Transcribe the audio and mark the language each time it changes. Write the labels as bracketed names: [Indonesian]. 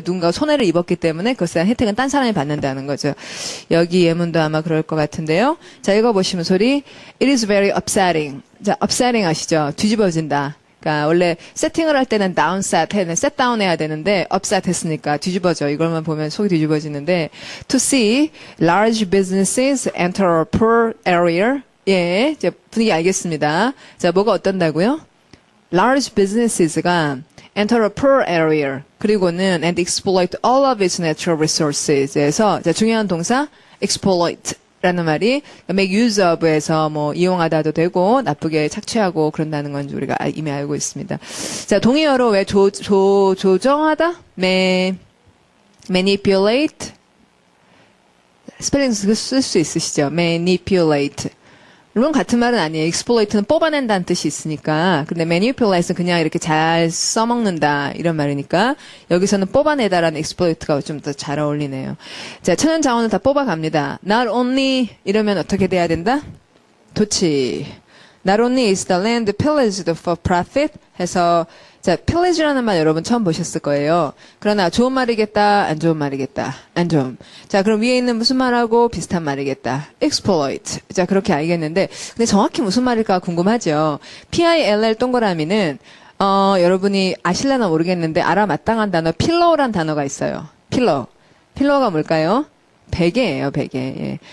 [Korean] 누군가 손해를 입었기 때문에 그것에 대한 혜택은 딴 사람이 받는다는 거죠. 여기 예문도 아마 그럴 것 같은데요. [English] 자, 읽어보시면 소리. It is very upsetting. [Korean] 자, upsetting 아시죠? 뒤집어진다. 그러니까 원래 세팅을 할 때는 downset, set down 해야 되는데 upset 했으니까 뒤집어져. 이걸만 보면 속이 뒤집어지는데 [English] to see large businesses enter a poor area. [Korean] 예, 이제 분위기 알겠습니다. 자, 뭐가 어떤다고요? [English] Large businesses가 enter a poor area. [Korean] 그리고는 [English] and exploit all of its natural resources [Korean] 에서 자, 중요한 동사 exploit라는 말이 make use of에서 뭐 이용하다도 되고 나쁘게 착취하고 그런다는 건지 우리가 이미 알고 있습니다. 자, 동의어로 왜 조정하다? manipulate. 스펠링 쓸 수 있으시죠? [English] manipulate. [Korean] 물론 같은 말은 아니에요. exploit는 뽑아낸다는 뜻이 있으니까. 근데 manipulate는 그냥 이렇게 잘 써먹는다 이런 말이니까 여기서는 뽑아내다라는 exploit가 좀 더 잘 어울리네요. 자, 천연 자원을 다 뽑아갑니다. Not only 이러면 어떻게 돼야 된다? 좋지. [English] Not only is the land pillaged for profit [Korean] 해서 자, pillage라는 말 여러분 처음 보셨을 거예요. 그러나 좋은 말이겠다, 안 좋은 말이겠다, 안 좋은. 자, 그럼 위에 있는 무슨 말하고 비슷한 말이겠다. [English] exploit. [Korean] 자, 그렇게 알겠는데, 근데 정확히 무슨 말일까 궁금하죠. PILL 동그라미는, 여러분이 아실려나 모르겠는데, 알아마땅한 단어, pillow란 단어가 있어요. pillow. pillow가 뭘까요? 베개예요, 베개. 예.